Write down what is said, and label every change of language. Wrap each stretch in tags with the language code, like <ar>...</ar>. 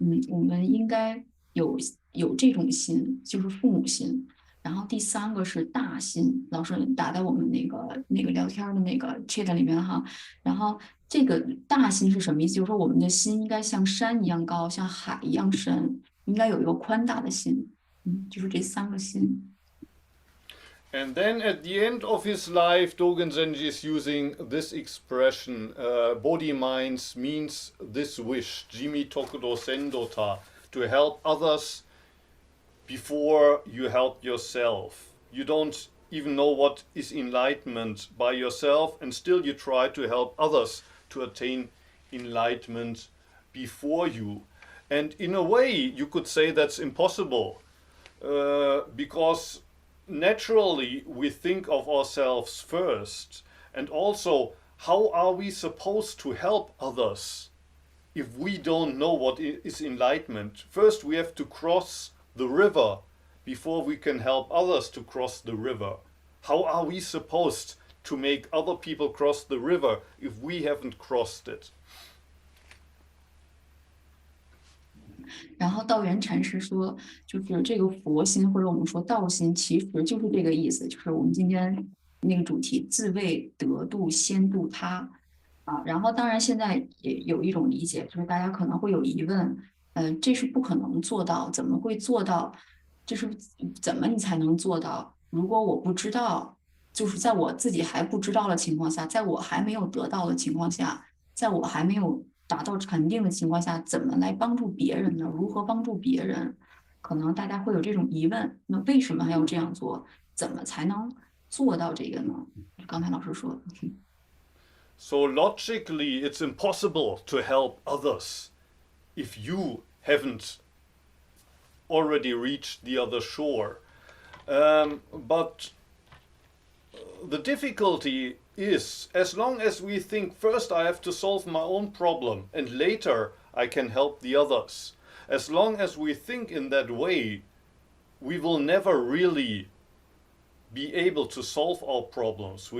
<zh>我们应该有这种心，就是父母心。然后第3个是大心，老师打在我们那个聊天的那个 chat 里面哈。然后这个大心是什么意思？就是说我们的心应该像山一样高，像海一样深，应该有一个宽大的心。就是这3个心。</zh> <en>And then at the end of his life, Dogen Zenji is using this expression, body minds means this wish,</en> <zh>z未得度先度他,</zh> <en>to help others before you help yourself. You don't even know what is enlightenment by yourself, and still you try to help others to attain enlightenment before you. And in a way, you could say that's impossible, because naturally we think of ourselves first, and also how are we supposed to help others if we don't know what is enlightenment? First we have to cross the river before we can help others to cross the river. How are we supposed to make other people cross the river if we haven't crossed it?</en> <zh>然后道元禅师说，就是这个佛心或者我们说道心，其实就是这个意思，就是我们今天那个主题，自为得度先度他。然后当然现在也有一种理解，就是大家可能会有疑问，这是不可能做到，怎么会做到？就是怎么你才能做到？如果我不知道，就是在我自己还不知道的情况下，在我还没有得到的情况下，在我还没有达到肯定的情况下，怎么来帮助别人呢？如何帮助别人？可能大家会有这种疑问，那为什么还要这样做？怎么才能做到这个呢？刚才老师说的。</zh> <en>So logically, it's impossible to help others if you haven't already reached the other shore. But the difficulty is, as long as we think first I have to solve my own problem and later I can help the others, as long as we think in that way, we will never really be able to solve our problems.</en>